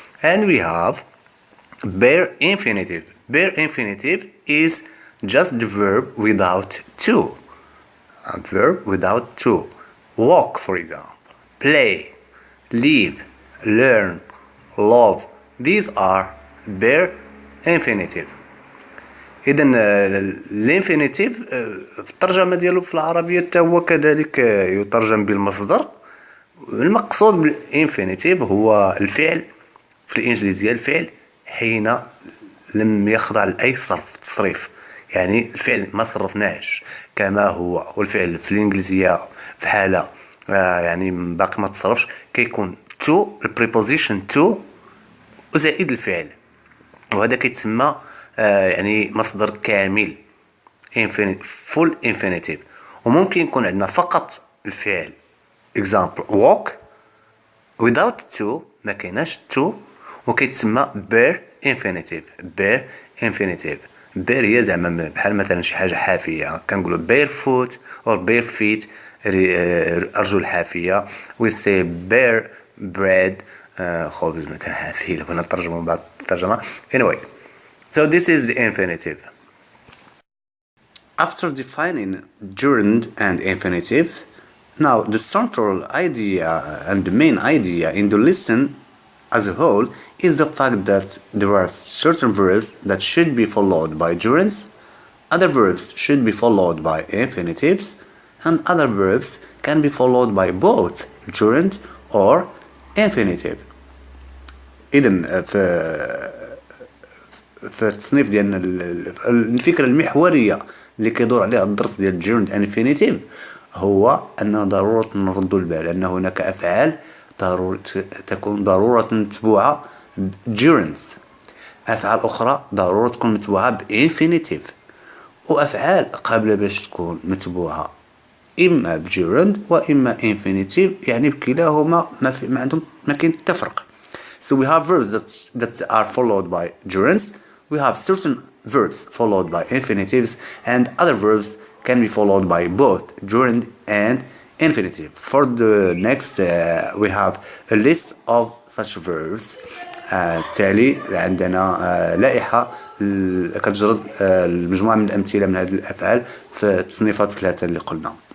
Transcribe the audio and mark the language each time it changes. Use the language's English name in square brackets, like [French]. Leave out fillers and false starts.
[English] And we have bare infinitive. Bare infinitive is just the verb without to. A verb without to. Walk, for example. Play, live, learn, love. These are bare infinitive. [Arabic] إذن الانفينيتيف في الترجمة ديالو في العربية حتى هو كذلك يترجم بالمصدر المقصود بالانفينيتيف هو الفعل في الإنجليزية، الفعل حين لم يخضع لأي تصريف، يعني الفعل ما صرفناهش كما هو. والفعل في الإنجليزية في حالة يعني باقي ما تصرفش كيكون to البريبوزيشن to وزائد الفعل، وهذا كيتسمى يعني مصدر كامل full infinitive. وممكن يكون عندنا فقط الفعل example walk [English] without to [Arabic] ما كايناش to وكيتسمى bare infinitive. bare هي زعما بحال مثلا شي حاجه حافيه، كنقولوا [English] barefoot or bare feet [Arabic] ارجل حافيه. [English] we say bare bread [Arabic] خبز مثلا حافي، لو بغينا نترجموا من بعد الترجمه. [English] anyway, so this is the infinitive. After defining gerund and infinitive, now the central idea and the main idea in the lesson as a whole is the fact that there are certain verbs that should be followed by gerunds, other verbs should be followed by infinitives, and other verbs can be followed by both gerund or infinitive. [Arabic] إذن في التصنيف ديالنا الفكرة المحورية اللي كيدور عليها الدرس ديال [English] gerund and infinitive [Arabic] هو أنه ضرورة نردوا البال أن هناك أفعال تكون ضرورة متبوعة gerunds، أفعال أخرى ضرورة تكون متبوعة infinitive، وأفعال قابلة باش تكون متبوعة إما gerund وإما infinitive، يعني بكلاهما ما عندهم ما كاين التفرق. [English] So we have verbs that are followed by gerunds, we have certain verbs followed by infinitives, and other verbs can be followed by both gerund and infinitive. For the next we have a list of such verbs. [Arabic] بالتالي عندنا لائحة كتجرد المجموعة من الأمثلة من هذه الأفعال في التصنيفات الثلاثة اللي قلنا.